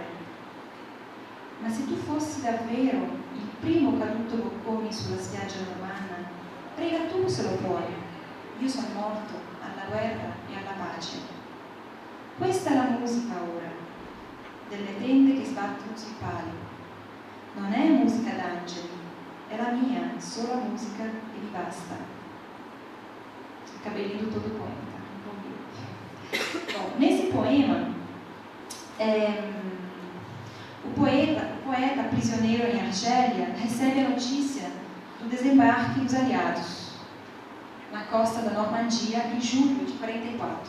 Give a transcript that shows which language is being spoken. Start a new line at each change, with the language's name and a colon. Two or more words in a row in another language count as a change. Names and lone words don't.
Italian: Ma se tu fossi davvero il primo caduto bocconi sulla spiaggia normanna, prega tu se lo puoi. Io sono morto alla guerra e alla pace. Questa è la musica ora, delle tende che sbattono sui pali. Non è musica d'angeli, è la mia sola musica e mi basta.
Portuguese: Acabei lendo todo o poema, tá? Bom, nesse poema, o poeta prisioneiro em Argélia recebe a notícia do desembarque dos aliados na costa da Normandia em julho de 44.